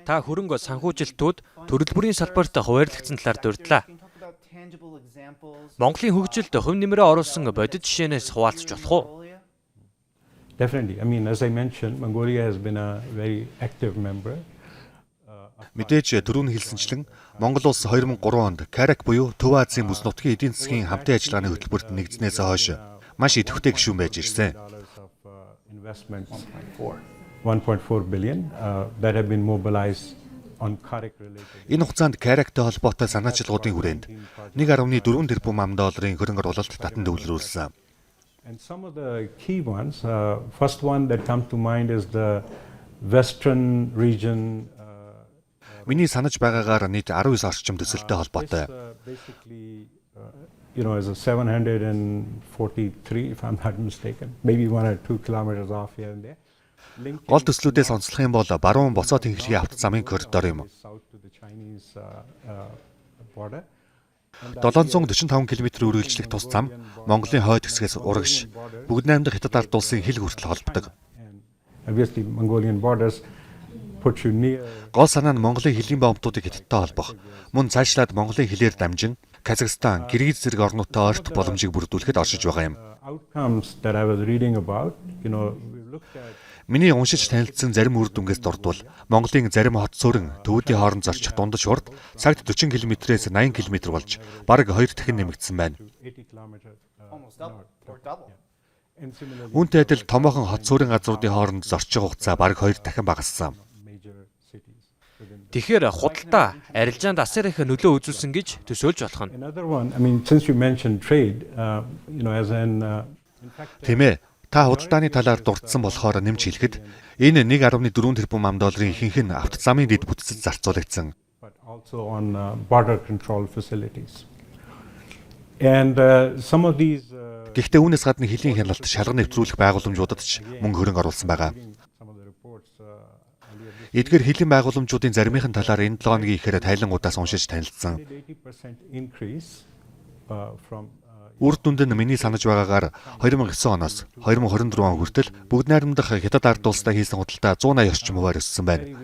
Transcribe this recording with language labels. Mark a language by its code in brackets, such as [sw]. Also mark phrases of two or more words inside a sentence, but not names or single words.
[mn] та хөрөнгө санхүүжилтүүд төрөл бүрийн салбарт хуваарлагдсан талаар дурдлаа. Монголын хөгжилд хувь нэмрээ оруулсан бодит жишээнээс хуваалцж болох уу? [en] Definitely. I mean, as I mentioned, Mongolia has been a very active member. [mn] Мэдээж түрүүн хэлсэнчлэн Монгол улс 2003 онд КАРАК буюу Төв Азийн бүс нутгийн эдийн засгийн хамтын ажиллагааны хөтөлбөрт нэгдснээс хойш маш идэвхтэй гишүүн байж ирсэн. [en] 1.4 billion that have been mobilized on CARAC related. [mn] Энэ хугацаанд КАРАКтай холбоотой санаачилгуудын хүрээнд 1.4 тэрбум ам.долларын хөрөнгө оруулалт татан төвлөрүүлсэн. [en] And some of the key ones, first one that comes to mind is the Western region. [mn] Миний санаж байгаагаар нийт 19 орчим төсөлтэй холбоотой. [en] Basically, is a 743, if I'm not mistaken, maybe 1 or 2 kilometers off here and there. [mn] Гол төслүүдээс онцлох юм бол баруун боцоо тэнхлэгийн автозамын коридор юм. 745 км үргэлжлэх тус зам Монголын хойд хэсгээс урагш бүгд найрамдах Хятад ард улсын хил хүртэл холбодог. [en] Obviously Mongolian borders put you near. [mn] Гол санаа нь Монголын хилийн бомбтуудыг Хятадтай холбох. Мөн цаашлаад Монголын хилээр дамжин Казахстан, Киргиз зэрэг орнуудтай ойртох боломжийг бүрдүүлэхэд оршиж байгаа юм. [en] Outcomes that I was reading about, we looked at. [mn] Миний уншиж танилцсан зарим үр дүнгээс дурдвал Монголын зарим хот суурин төвүүдийн хооронд зорчих дундаж хурд цагт 40 км-ээс 80 км болж бараг 2 дахин нэмэгдсэн байна. Үүнтэй адил томоохон хот суурин газруудын хооронд зорчих хугацаа бараг 2 дахин багассан. Тэгэхээр худалдаа арилжаанд асар их нөлөө үзүүлсэн гэж төсөөлж болох нь. [en] Another one, I mean, since you mentioned trade, as in [mn] Тэмээ та худалдааны талаар дурдсан болохоор нэмж хэлэхэд энэ 1.4 тэрбум ам.долларын ихэнх нь автозамын дэд бүтцэд зарцуулагдсан. [en] But also on border control facilities. And some of these [mn] Гэхдээ үүнээс гадна хилийн хяналт шалган нэвтрүүлэх байгууламжуудад ч мөнгө хөрөнгө оруулсан байгаа. Эдгээр хилийн байгууламжуудын заримын талаар энэ 7 хоногийн ихээр тайлангуудаас уншиж танилцсан. Үр дүнд нь миний санаж байгаагаар 2009 оноос 2024 он хүртэл бүгд найрамдах Хятад ард улстай хийсэн худалдаа 180 орчим хувиар өссөн байна.